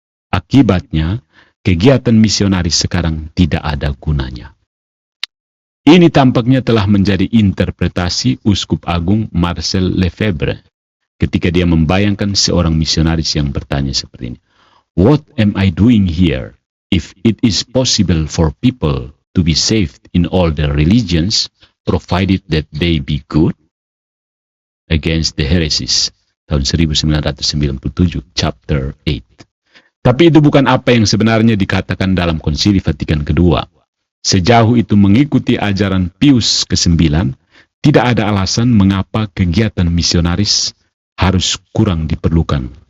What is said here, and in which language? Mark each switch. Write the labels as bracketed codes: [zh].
[id] Akibatnya, kegiatan misionaris sekarang tidak ada gunanya. Ini tampaknya telah menjadi interpretasi Uskup Agung Marcel Lefebvre ketika dia membayangkan seorang misionaris yang bertanya seperti ini. [en] What am I doing here? If it is possible for people to be saved in all their religions, provided that they be good, against the heresies, [id] tahun 1997, [en] chapter 8. [id] Tapi itu bukan apa yang sebenarnya dikatakan dalam Konsili Vatikan kedua. Sejauh itu mengikuti ajaran Pius ke-9, tidak ada alasan mengapa kegiatan misionaris harus kurang diperlukan.